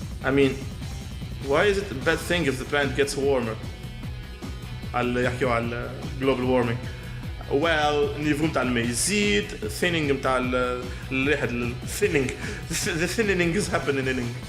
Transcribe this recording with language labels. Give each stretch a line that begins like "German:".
English: I mean, why is it a bad thing if the planet gets warmer?
Arabic: يحكيوا على
English: global warming.
Arabic: Well, النيفو متاع الماء يزيد, thinning متاع الريحة thinning.
English: The thinning is happening.